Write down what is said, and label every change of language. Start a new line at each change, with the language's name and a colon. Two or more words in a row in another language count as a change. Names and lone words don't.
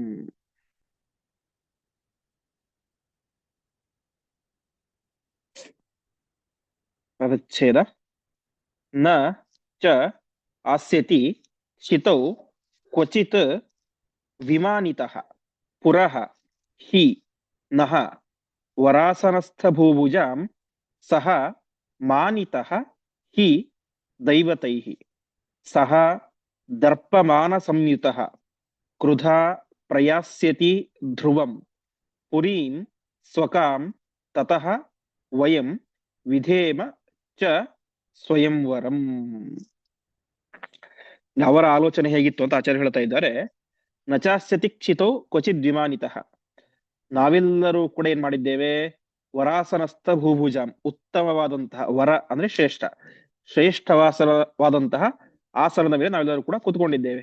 Kannada: ಪದಚ್ಛೇದ.
Sanskrit: ನ ಚ ಆಸ್ಯತಿ ಶಿತೌ ಕ್ವಚಿತ್ ವಿಮಾನಿತಃ ಪುರಃ ಹಿ ನಃ ವರಾಸನಸ್ಥಭೂಭುಜಾಂ ಸಹ ಮಾನಿತಃ ಹಿ ದೈವತೈಃ. ಸಹ ದರ್ಪಮಾನ ಸಂಯುತಃ ಕ್ರುಧಾ ಪ್ರಯಾಸ್ಯತಿ ಧ್ರುವಂ ಪುರೀಂ ಸ್ವಕಾಂ ತತಃ ವಯಂ ವಿಧೇಮ ಚ ಸ್ವಯಂವರಂ.
Kannada: ಅವರ ಆಲೋಚನೆ ಹೇಗಿತ್ತು ಅಂತ ಆಚಾರ್ಯ ಹೇಳ್ತಾ ಇದ್ದಾರೆ.
Sanskrit: ನಚಾಸ್ಯತಿ ಕ್ಷಿತೋ ಕ್ವಚಿತ್ ವಿಮಾನಿತಃ.
Kannada: ನಾವೆಲ್ಲರೂ ಕೂಡ ಏನ್ ಮಾಡಿದ್ದೇವೆ?
Sanskrit: ವರಾಸನಸ್ಥ ಭೂಭುಜಾಂ,
Kannada: ಉತ್ತಮವಾದಂತಹ ವರ ಅಂದ್ರೆ ಶ್ರೇಷ್ಠ, ಶ್ರೇಷ್ಠವಾಸನವಾದಂತಹ ಆಸನದ ಮೇಲೆ ನಾವೆಲ್ಲರೂ ಕೂಡ ಕೂತ್ಕೊಂಡಿದ್ದೇವೆ.